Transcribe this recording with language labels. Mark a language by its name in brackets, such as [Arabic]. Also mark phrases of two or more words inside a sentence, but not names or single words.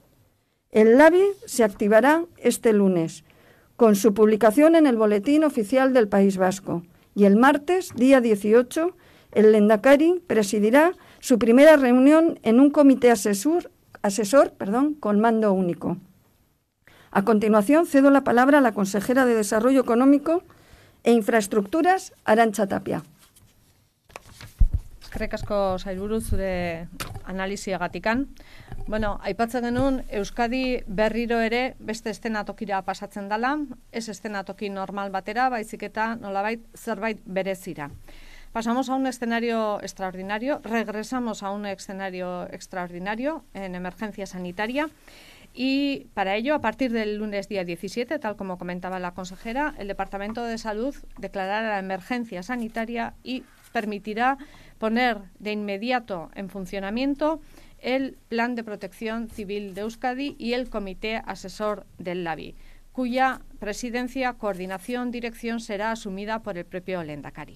[Spanish] El LABI se activará este lunes, con su publicación en el Boletín Oficial del País Vasco, y el martes, día 18, el Lehendakari presidirá su primera reunión en un comité asesor con mando único. A continuación, cedo la palabra a la consejera de Desarrollo Económico e Infraestructuras, Arantxa Tapia. [Basque] Eskerrik asko sailburu zure analisiagatikan. Aipatzen genuen Euskadi berriro ere beste eszenatokira pasatzen dela, ez eszenatoki normal batera, baizik eta nolabait zerbait berezira. [Spanish] Pasamos a un escenario extraordinario, regresamos a un escenario extraordinario en emergencia sanitaria. Y para ello, a partir del lunes día 17, tal como comentaba la consejera, el Departamento de Salud declarará la emergencia sanitaria y permitirá poner de inmediato en funcionamiento el Plan de Protección Civil de Euskadi y el Comité Asesor del LABI, cuya presidencia, coordinación, dirección será asumida por el propio Lehendakari.